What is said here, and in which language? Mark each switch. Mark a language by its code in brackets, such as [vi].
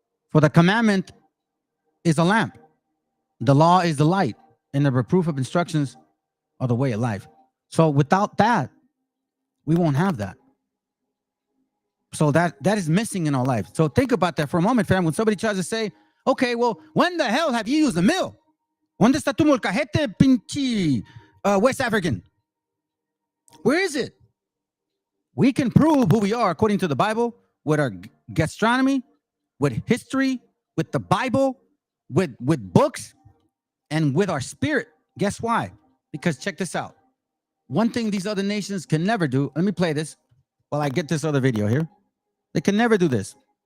[en] For the commandment is a lamp. The law is the light. And the reproof of instructions are the way of life. So without that, we won't have that. So that is missing in our life. So think about that for a moment, fam. When somebody tries to say, okay, well, when the hell have you used a mill? [es] ¿Dónde está tu molcajete, pinche West African? [en] Where is it? We can prove who we are according to the Bible with our gastronomy, with history, with the Bible, with books, and with our spirit. Guess why? Because check this out. One thing these other nations can never do. Let me play this while I get this other video here. They can never do this.